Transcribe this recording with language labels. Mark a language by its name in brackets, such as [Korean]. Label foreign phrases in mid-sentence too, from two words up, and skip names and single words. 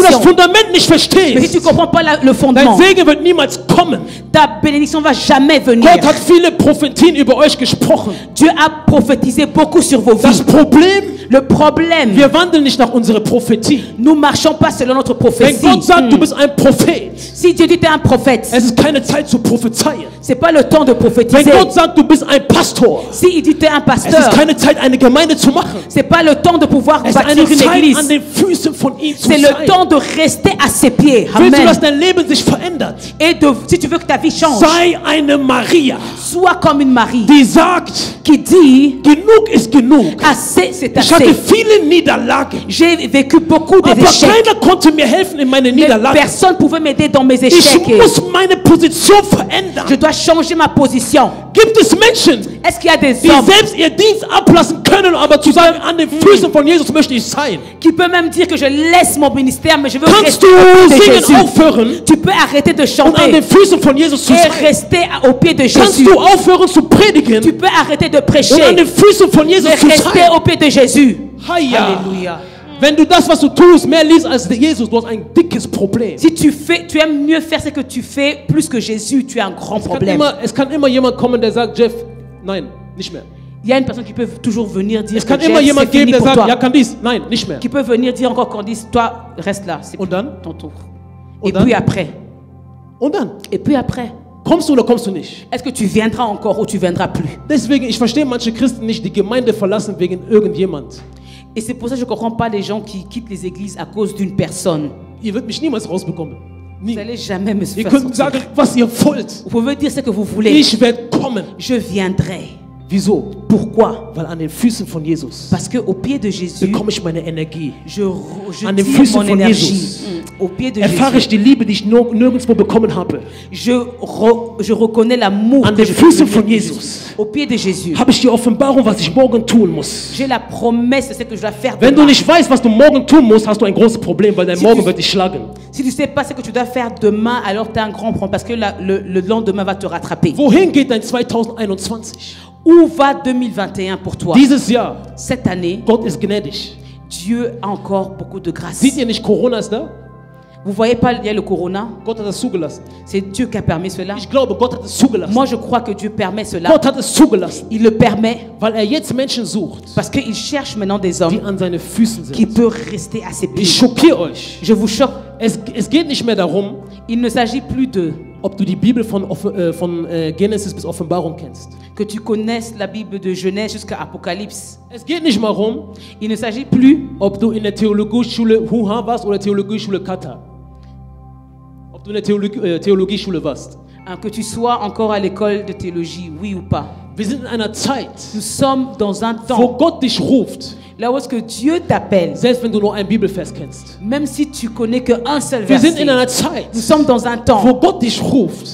[French] bénédiction. [German] Fundament nicht [French] Mais si tu [German] verstehst, [French] ne comprends pas le [German] dein [French] fondement, [German] Segen wird niemals kommen. [French] ta bénédiction va jamais venir. [German] Gott hat viele Prophetien über euch gesprochen. [French] Dieu a prophétisé beaucoup sur vos [German] Das [French] vies. [German] Problem, [French] Le problème, [German] wir wandeln nicht nach unserer Prophetie. [French] nous ne marchons pas selon notre [German] Wenn [French] prophétie. [German] Gott sagt, du bist ein Prophet, [French] Si Dieu dit tu es un prophète, [German] es ist keine Zeit zu prophezeien. [French] c'est pas le temps de [German] Wenn [French] prophétiser. [German] Gott sagt, du bist ein Pastor, [French] Si il dit tu es un [German] es ist [French] pasteur, [German] keine Zeit, eine Gemeinde zu machen. [French] c'est pas le temps de pouvoir [German] Es ist [French] bâtir [German] eine [French] une [German] Zeit, an [French] église. [German] den Füßen von ihm zu [French] C'est le [German] sein. [French] temps de rester à ses pieds. [German] Willst du, dass Amen. dein Leben sich verändert? [French] Et si tu veux que ta vie change, [German] Sei eine Maria, [French] sois comme une Marie [German] die sagt, [French] qui dit [German] genug ist genug. [French] assez, c'est [German] Ich hatte [French] assez. [German] viele Niederlagen, [French] J'ai vécu beaucoup [German] aber [French] d'échecs. [German] keiner konnte mir helfen in meine [French] Mais [German] Niederlagen. [French] personne ne pouvait m'aider dans mes [German] Ich [French] échecs. [German] muss meine Position verändern. [French] Je dois changer ma position. [German] Gibt es Menschen, [French] Est-ce qu'il y a des [German] die [French] hommes [German] selbst ihr Dienst ablassen können, aber zu sagen, an den Füßen von Jesus möchte ich sein? [French] qui peuvent même dire que je laisse mon ministère, mais je veux [German] Kannst [French] rester [German] du [French] aux pieds de [German] singen [French] Jésus? [German] aufhören [French] Tu peux arrêter de [German] und an [French] chanter [German] den Füßen von Jesus zu [French] et [German] sein? [French] rester aux pieds de [German] Kannst [French] Jésus. [German] du aufhören zu predigen [French] Tu peux arrêter de [German] und an [French] prêcher, [German] den Füßen von Jesus [French] mais [German] zu [French] rester [German] sein? [French] aux pieds de Jésus. Heia. Alléluia. [German] Wenn du das, was du tust, mehr liebst als Jesus, du hast ein dickes Problem. [French] Si tu aimes mieux faire ce que tu fais plus que Jésus, tu as un grand problème. [German] Es kann immer jemand kommen, der sagt, Jeff, nein, nicht mehr. [French] Il y a une personne qui peut toujours venir dire [German] Es [French] que [German] kann [French] Jeff, [German] immer [French] c'est [German] jemand [French] fini [German] geben, der [French] pour [German] sagt, ja, [French] toi. [German] Candice, nein, nicht mehr. [French] Qui peut venir dire encore Candice, toi, reste là, c'est [German] Und dann? [French] ton tour. [German] Und [French] Et [German] dann? [French] puis après, [German] Und dann? [French] et puis après, [German] Kommst du oder kommst du nicht? [French] est-ce que tu viendras encore ou tu viendras plus? [German] Deswegen, ich verstehe manche Christen nicht, die Gemeinde verlassen wegen irgendjemand. [French] Et c'est pour ça que je ne comprends pas les gens qui quittent les églises à cause d'une personne. [German] Ihr werdet mich niemals rausbekommen. [French] Vous [German] Nie. [French] n'allez jamais me [German] Ihr [French] faire [German] könnt sagen, [French] sortir. [German] was ihr wollt. [French] Vous pouvez dire ce que vous voulez. [German] Ich werde kommen. [French] Je viendrai. [German] Wieso? [French] Pourquoi? [German] Weil an den Füßen von Jesus [French] Parce qu'au pied de Jésus, [German] bekomme ich meine Energie. [French] je [German] An den [French] tire [German] Füßen [French] mon [German] von [French] énergie. [German] Jesus [French] Au pied de [German] erfahre [French] Jésus, [German] ich die Liebe, die ich nirgendwo bekommen habe. [French] je reconnais l'amour [German] An [French] que [German] den [French] je [German] Füßen [French] peux [German] von [French] donner. [German] Jesus [French] Au pied de Jésus, [German] habe ich die Offenbarung, was ich morgen tun muss. [French] j'ai la promesse de ce que je dois faire [German] Wenn du [French] demain. [German] nicht weißt, was du morgen tun musst, hast du ein großes Problem, weil dein [French] Si [German] Morgen [French] tu- [German] wird dich schlagen. [French] Si tu ne sais pas ce que tu dois faire demain, alors tu as un grand problème parce que le lendemain va te rattraper. [German] Wohin geht dein 2021? [French] Où va 2021 pour toi? [German] Dieses Jahr, [French] Cette année, [German] Gott ist gnädig. [French] Dieu a encore beaucoup de grâce. [German] Seht ihr nicht, Corona ist da? [French] Vous voyez pas, il y a le corona. [German] Gott hat es zugelassen. [French] C'est Dieu qui a permis cela. [German] Ich glaube, Gott hat es zugelassen. [French] Moi, je crois que Dieu permet cela. [German] Gott hat es zugelassen, [French] Il le permet [German] weil jetzt Menschen sucht, [French] parce qu'il cherche maintenant des [German] die [French] hommes [German] an seine Füßen [French] qui [German] sind. [French] peuvent rester à ses [German] Ich [French] pieds. [German] schockiere euch. [French] Je vous choque. [German] Es geht nicht mehr darum, [French] Il ne s'agit plus de [German] ob du die Bibel von Genesis bis Offenbarung kennst. [French] que tu connaisses la Bible de Genèse jusqu'à Apocalypse. [German] Es geht nicht mal darum, [French] Il ne s'agit plus [German] ob du in der Theologieschule Huha warst oder Theologieschule Kata. Ob du in der Theologieschule warst. [French] que tu sois encore à l'école de théologie, oui ou pas. [German] Wir sind in einer Zeit, [French] Nous sommes dans un [German] wo [French] temps [German] Gott dich ruft, [French] là où est-ce que Dieu t'appelle, [German] selbst wenn du nur einen Bibelvers kennst. [French] même si tu connais qu'un seul [German] Wir sind [French] verset. [German] in einer Zeit, [French] Nous sommes dans un [German] wo [French] temps [German] Gott dich ruft,